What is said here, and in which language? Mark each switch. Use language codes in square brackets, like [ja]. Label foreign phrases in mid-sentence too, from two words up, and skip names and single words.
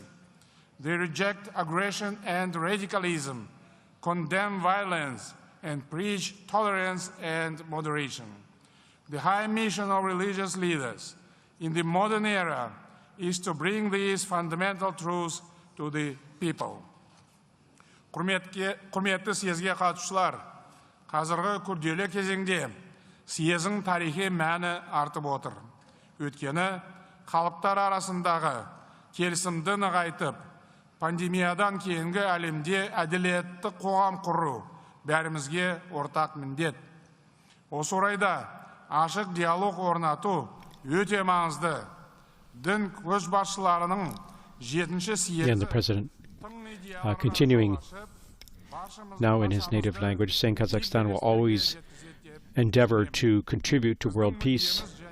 [en] They reject aggression and radicalism, condemn violence, and preach tolerance and moderation. The high mission of religious leaders in the modern era is to bring these fundamental truths to the people. [kk] Құрметті съезге қатысушылар, қазіргі күрделі кезеңде съездің тарихи мәні артып отыр. Өйткені халықтар арасындағы келісімді нығайтып, пандемиядан кейінгі әлемде әділетті қоғам құру бәрімізге ортақ міндет. Осы орайда ашық диалог орнату өте маңызды. Дін көшбасшыларының 7-ші съезі [en] Again, the President, continuing now in his native language, saying Kazakhstan will always endeavor to contribute to world peace,